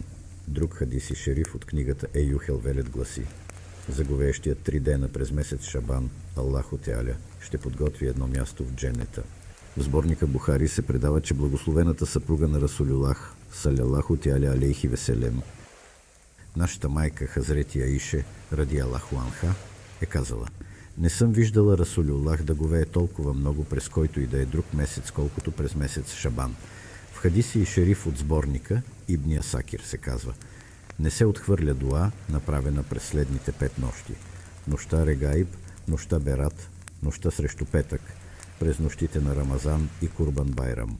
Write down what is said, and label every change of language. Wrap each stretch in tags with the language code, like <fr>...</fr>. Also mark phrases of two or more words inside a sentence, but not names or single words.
<bg>Друг хадис и шериф от книгата Еюхел Велет гласи: за говеещият 3 дена през месец Шабан Аллаху Теаля ще подготви едно място в дженнета. В сборника Бухари се предава, че благословената съпруга на Расулуллах</bg> <ar>صلى الله تعالى عليه وسلم,</ar> <bg>нашата майка Хазрети Аише</bg> <ar>رضي الله عنها,</ar> <bg>е казала: не съм виждала Расулуллах да говее толкова много през който и да е друг месец, колкото през месец Шабан. В хадиси и шериф от сборника Ибн Асакир се казва: не се отхвърля дуа, направена през следните 5 нощи: нощта Регаиб, нощта Берат, нощта срещу петък, през нощите на Рамазан и Курбан Байрам.</bg>